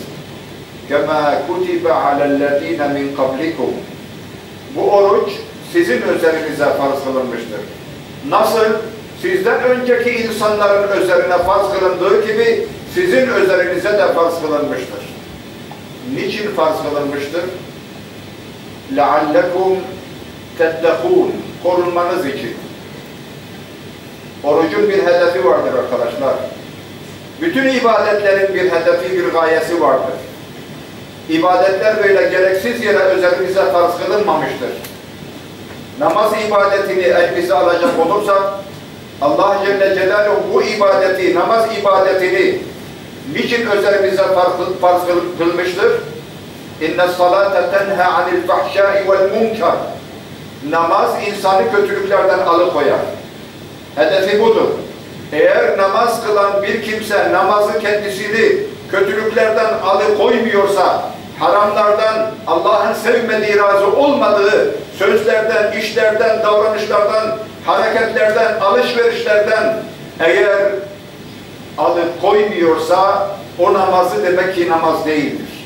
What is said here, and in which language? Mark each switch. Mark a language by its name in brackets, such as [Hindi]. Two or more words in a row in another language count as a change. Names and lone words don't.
[Arabic] كَمَا كُتِبَ عَلَى الَّذِينَ مِنْ قَبْلِكُمْ. [Turkish] Bu oruç sizin üzerinize farz kılınmıştır. Nasıl? Sizden önceki insanların üzerine farz kılındığı gibi sizin üzerinize de farz kılınmıştır. Niçin farz kılınmıştır? [Arabic] لَعَلَّكُمْ تَتَّقُونَ. [Turkish] Korunmanız için. Orucun bir hedefi vardır arkadaşlar. Bütün ibadetlerin bir hedefi, bir gayesi vardır. İbadetler böyle gereksiz yere üzerimize farz kılınmamıştır. Namaz ibadetini elimize alacak olursak, Allah [Arabic] جل جلاله [Turkish] bu ibadeti, namaz ibadetini niçin üzerimize farz kılmıştır? [Arabic] اِنَّ الصَّلَاةَ تَنْهَا عَنِ الْفَحْشَاءِ وَالْمُنْكَرِ. [Turkish] Namaz insanı kötülüklerden alıkoyar. Hedefi budur. Eğer namaz kılan bir kimse namazı kendisini kötülüklerden alıkoymuyorsa, haramlardan, Allah'ın sevmediği, razı olmadığı sözlerden, işlerden, davranışlardan, hareketlerden, alışverişlerden eğer alıkoymuyorsa o namazı demek ki namaz değildir.